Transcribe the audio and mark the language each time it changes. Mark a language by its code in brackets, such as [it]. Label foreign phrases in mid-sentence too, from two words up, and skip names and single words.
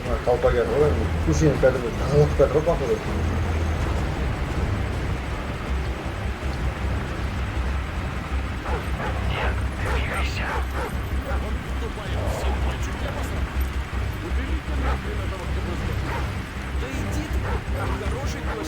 [kk] толпа келді ғой енді көшені кәдімгі тазалап жатыр ғой походу. [ru] Нет, двигайся. Да иди ты, хороший косик.